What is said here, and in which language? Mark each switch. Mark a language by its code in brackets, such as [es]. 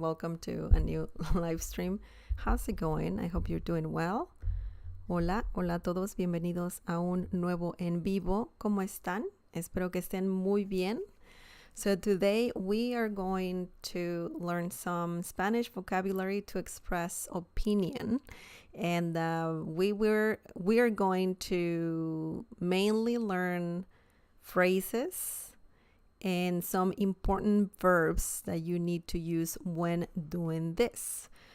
[en] Welcome to a new live stream. How's it going? I hope you're doing well. [es] Hola, hola a todos. Bienvenidos a un nuevo en vivo. ¿Cómo están? Espero que estén muy bien. [en] So today we are going to learn some Spanish vocabulary to express opinion. And we are going to mainly learn phrases and some important verbs that you need to use when doing this.